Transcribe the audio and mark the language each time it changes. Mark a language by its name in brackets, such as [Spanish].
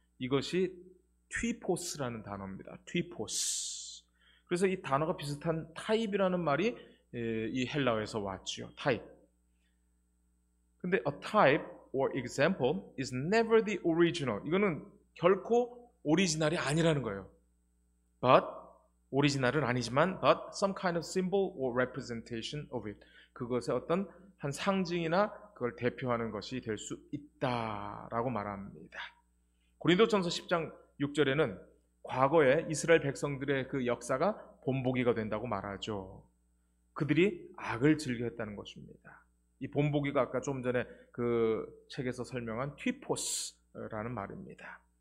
[Korean] 이것이 튀포스라는 단어입니다. 튀포스. 그래서 이 단어가 비슷한 타입이라는 말이 이 헬라어에서 왔죠. 타입. 근데 [English] a type or example is never the original. [Korean] 이거는 결코 오리지널이 아니라는 거예요. [English] But [Korean] 오리지널은 아니지만 [English] but some kind of symbol or representation of it. [Korean] 그것의 어떤 한 상징이나 그걸 대표하는 것이 될 수 있다라고 말합니다. 고린도전서 10장 6절에는 과거에 이스라엘 백성들의 그 역사가 본보기가 된다고 말하죠. 그들이 악을 즐겨했다는 것입니다. 이 본보기가 아까 좀 전에 그 책에서 설명한 튀포스라는 말입니다.